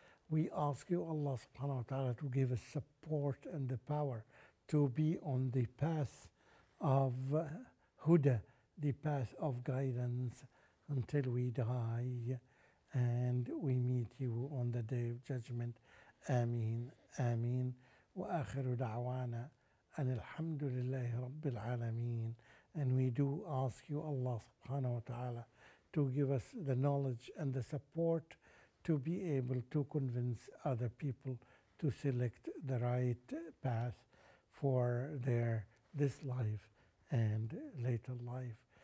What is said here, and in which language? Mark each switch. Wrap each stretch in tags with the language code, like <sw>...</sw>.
<en>We ask you, Allah subhanahu wa ta'ala, to give us support and the power to be on the path of huda, the path of guidance until we die and we meet you on the day of judgment. Ameen, ameen.</en> <ar>وآخر دعوانا أن الحمد لله رب العالمين.</ar> <en>And we do ask you, Allah subhanahu wa ta'ala, to give us the knowledge and the support to be able to convince other people to select the right path for this life and later life.</en>